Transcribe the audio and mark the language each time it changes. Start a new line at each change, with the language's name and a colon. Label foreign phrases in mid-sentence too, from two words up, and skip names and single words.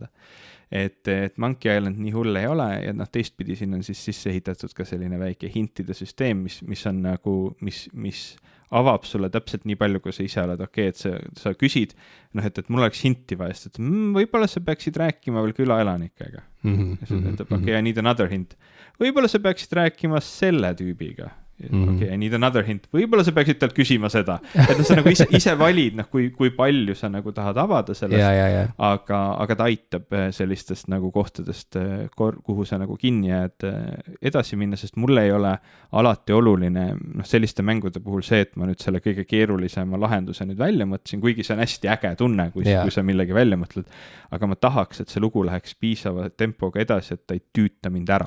Estonian: Et Monkey Island nii hull ei ole ja teistpidi siin on siis sisse ehitatud ka selline väike hintide süsteem, mis on nagu, mis avab sulle täpselt nii palju, kui sa ise oled, et sa küsid, et mul oleks hinti vaja, et võib-olla sa peaksid rääkima veel külaelanikega.
English: I need another hint.
Estonian: Võib-olla sa peaksid rääkima selle tüübiga.
English: Okay, I need another hint,
Estonian: võib-olla sa peaksid talt küsima seda, et sa nagu ise valid, kui palju sa nagu tahad avada sellest, aga ta aitab sellistest nagu kohtadest, kuhu sa nagu kinni jääd edasi minna, sest mulle ei ole alati oluline selliste mängude puhul see, et ma nüüd selle kõige keerulisema lahenduse nüüd välja mõtlesin, kuigi see on hästi äge tunne, kui sa millegi välja mõtled, aga ma tahaks, et see lugu läheks piisava tempoga edasi, et ta ei tüüta mind ära.